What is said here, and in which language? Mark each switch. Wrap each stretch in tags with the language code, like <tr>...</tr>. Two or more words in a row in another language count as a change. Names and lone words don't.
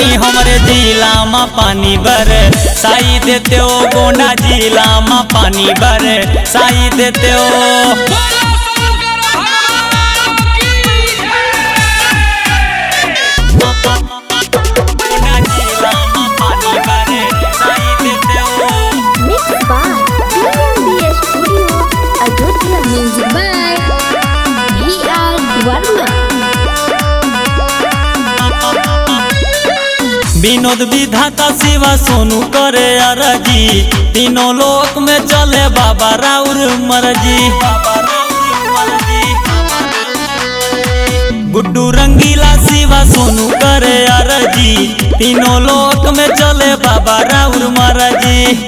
<bho>हमरे जिला में पानी बर साई देते हो, गोंडा जिला में पानी बर साई देते हो। गोंडा जिला में पानी बर साई देते हो।</bho> <en>Mixed by BMB Studio, Ayodhya. Music by VR Dwarma.</en> <bho>विनोद विधाता शिवा सोनू करे अरजी, तीनों लोक में चले बाबा राउर मर्जी। गुड्डू रंगीला शिवा सोनू करे अरजी, तीनों लोक में चले बाबा राउर मर्जी।</bho>